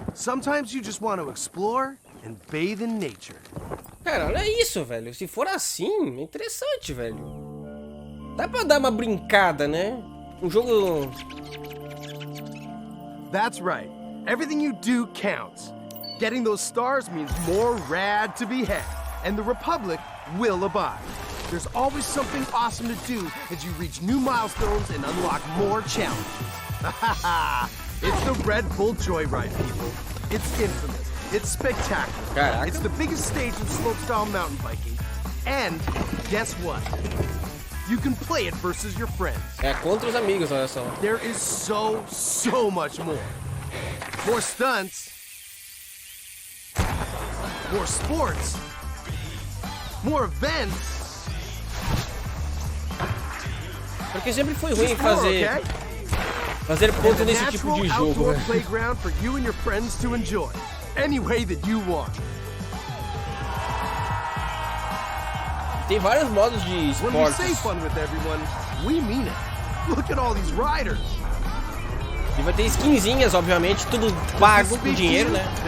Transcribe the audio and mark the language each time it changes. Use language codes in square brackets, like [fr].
[en] Sometimes you just want to explore and bathe in nature. [pt] Cara, olha isso, velho. Se for assim, é interessante, velho. Dá pra dar uma brincada, né? Um jogo... [en] That's right. Everything you do counts. Getting those stars means more rad to be had. And the Republic will abide. There's always something awesome to do as you reach new milestones and unlock more challenges. It's the Red Bull Joyride, people. It's infamous. It's spectacular. [pt] Caraca. [en] It's the biggest stage in slopestyle mountain biking. And guess what? You can play it versus your friends. [pt] É contra os amigos, olha só. [en] There is so much more. More stunts. More sports. More events. [pt] Porque sempre foi ruim fazer ponto nesse tipo de jogo. [en] Playground for you and your friends to enjoy any way that you want. [pt] Tem vários modos de esportes. [en] When we say fun with everyone, we mean it. Look at all these riders. [pt] E vai ter skinzinhas, obviamente, tudo pago com dinheiro, né?